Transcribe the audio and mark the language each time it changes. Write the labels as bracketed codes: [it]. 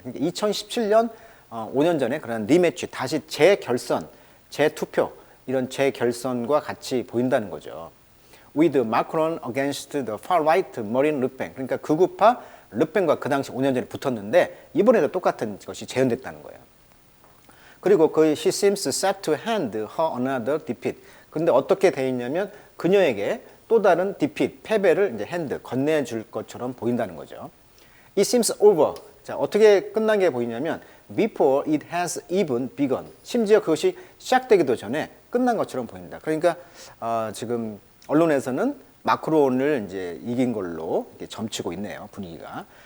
[ko] 그러니까 2017년 5년 전에 그런 리매치 다시 재결선, 재투표 이런 재결선과 같이 보인다는 거죠. [en] With Macron against the far-right Marine Le Pen. [ko] 그러니까 극우파 르펜과 그 당시 5년 전에 붙었는데 이번에도 똑같은 것이 재현됐다는 거예요. 그리고 그 [en] she seems set to hand her another defeat. [ko] 근데 어떻게 돼 있냐면 그녀에게 또 다른 defeat, 패배를 이제 hand, 건네줄 것처럼 보인다는 거죠. [en] It seems over. [ko] 자, 어떻게 끝난 게 보이냐면 [en] before it has even begun. [ko] 심지어 그것이 시작되기도 전에 끝난 것처럼 보인다. 그러니까 지금 언론에서는 마크론을 이제 이긴 걸로 이렇게 점치고 있네요, 분위기가.